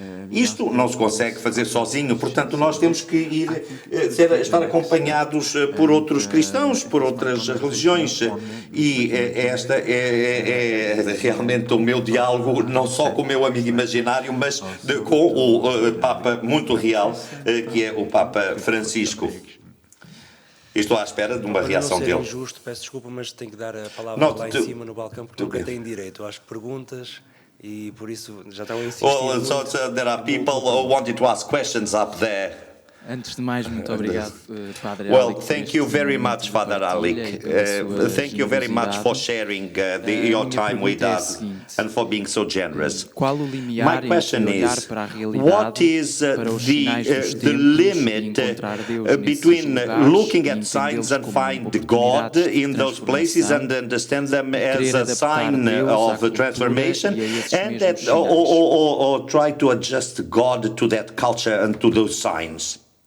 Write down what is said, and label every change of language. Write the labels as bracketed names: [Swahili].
[Portuguese] Isto não se consegue fazer sozinho, portanto nós temos que estar acompanhados por outros cristãos, por outras religiões, e esta é realmente o meu diálogo, não só com o meu amigo imaginário, mas com o Papa muito real, que é o Papa Francisco. Estou à espera de uma reação dele. Não ser injusto, peço desculpa, mas tenho que dar a palavra lá em cima no balcão, porque nunca têm direito às perguntas. E por isso já estão a insistir. [English] Well, so there are people who wanted to ask questions up there. [Portuguese] Antes de mais, muito obrigado, Padre [English] Well, Alic. thank you very much, Father Alic. Thank you very much for sharing your time with us and for being so generous. My question is, what is the limit between looking at signs and find God in those places and understand them as a sign of transformation, and that, or try to adjust God to that culture and to those signs?